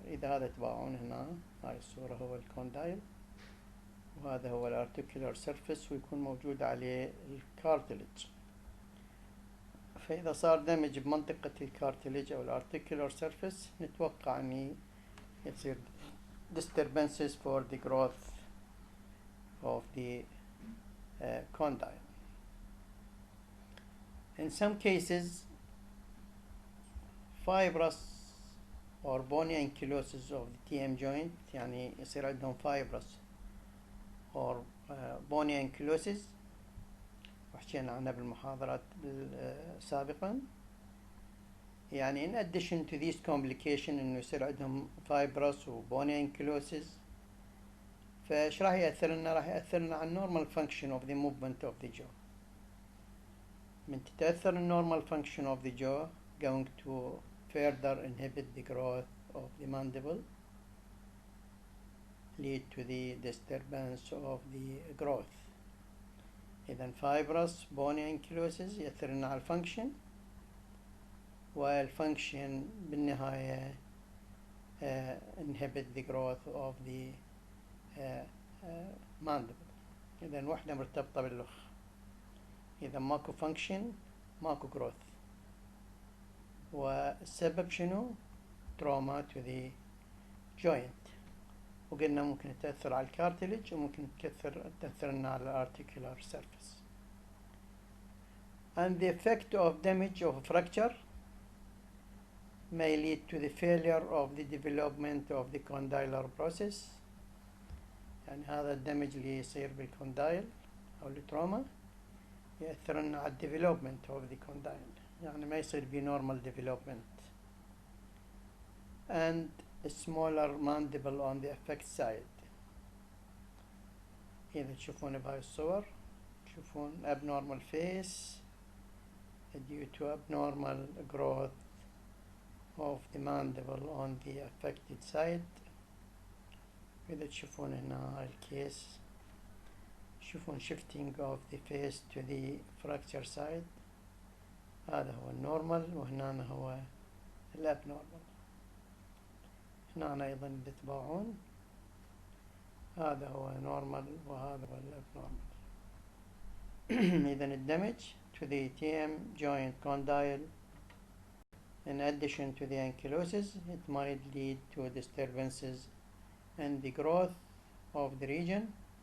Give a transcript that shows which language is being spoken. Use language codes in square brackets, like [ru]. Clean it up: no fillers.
[ar] إذا هذا تباعون هنا, هاي الصورة هو الكوندايل وهذا هو الارتيكولار سيرفيس ويكون موجود عليه الكارتلج. فإذا صار دمج بمنطقة الكارتلج أو الارتيكولار سيرفيس نتوقع أن يصير [en] disturbances for the growth of the condyle. In some cases, fibrous or bony ankylosis of the TM joint, [ar] يعني يصير عندهم [en] fibrous or bony ankylosis, [ar] وحكينا عنها بالمحاضرات سابقا. يعني [en] in addition to these complications [ar] إنه يصير عندهم fibrous و bony ankylosis, فايش راح يأثر لنا؟ راح يأثر لنا على [en] normal function of the movement of the jaw. [ar] من تتأثر [en] normal function of the jaw going to further inhibit the growth of the mandible, lead to the disturbance of the growth. [ar] إذن [en] fibrous bony ankylosis [ar] يأثر لنا على الفانكشن, والفانكشن بالنهاية [en] inhibit the growth of the mandible. [ar] إذن وحدة مرتبطة بالأخ. إذا ماكو function ماكو growth. والسبب شنو؟ [en] trauma to the joint. [ar] وقلنا ممكن تأثر على الكارتلج وممكن تأثر لنا على الارتيكولار surface. [en] And the effect of damage of fracture may lead to the failure of the development of the condylar process. [ar] يعني هذا الدمج اللي يصير بالكوندايل أو التروما يأثر لنا على [en] development of the condyle, [ar] يعني ما يصير بي [en] normal development. And a smaller mandible on the effect side. [ar] إذا تشوفون بهاي الصور تشوفون [en] abnormal face due to abnormal growth of the mandible on the affected side. [ar] إذا تشوفون هنا هاي الكيس تشوفون [en] shifting of the face to the fracture side. [ar] هذا هو النورمال وهنا هو الابنورمال. هنا أيضا إذا تباعون هذا هو نورمال وهذا هو الابنورمال. إذن الدمج [en] to the TM joint condyle, in addition to the ankylosis, it might lead to disturbances in the growth of the region,